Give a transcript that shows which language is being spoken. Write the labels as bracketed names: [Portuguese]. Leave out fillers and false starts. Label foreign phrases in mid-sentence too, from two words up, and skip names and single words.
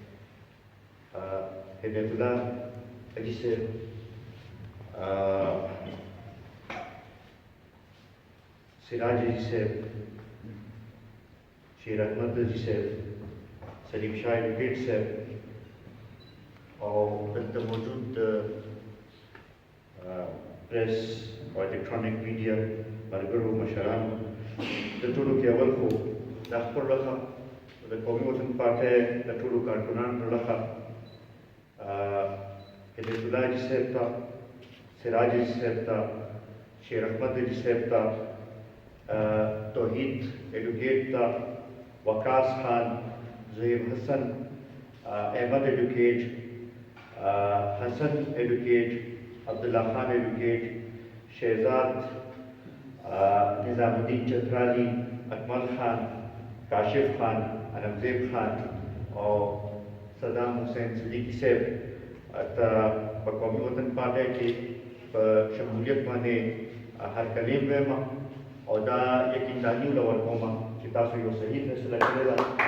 [Pashto] ہدایت اللہ علی صاحب، سراج علی صاحب، شیر احمد علی صاحب، سلیم شاہ ایڈوکیٹ صاحب، اور دلتا موجود پریس اور الیکٹرانک میڈیا ملګرو مشران، د ټولو کې اول خو د خپل لخوا د قومي وطن پارټۍ د ټولو کارکونانو لخوا هدایت الله حاجي صاحب ته، سراج حاجي صاحب ته، شیر احمد حاجي صاحب ته، توحید ایڈوکیٹ ته، وقاص خان، زہیب حسن، احمد ایڈوکیٹ، حسن ایڈوکیٹ، عبداللہ خان ایڈوکیٹ، شہزاد، نظام الدین چترالی، اکمل خان، کاشف خان، علمزیب خان اور صدام حسین صدیقی صاحب په قومي وطن پارټۍ کې په شمولیت باندې هرکلی وایم او دا یقین دا نیوله ورکوم چې تاسو یو صحیح فیصله کړې ده.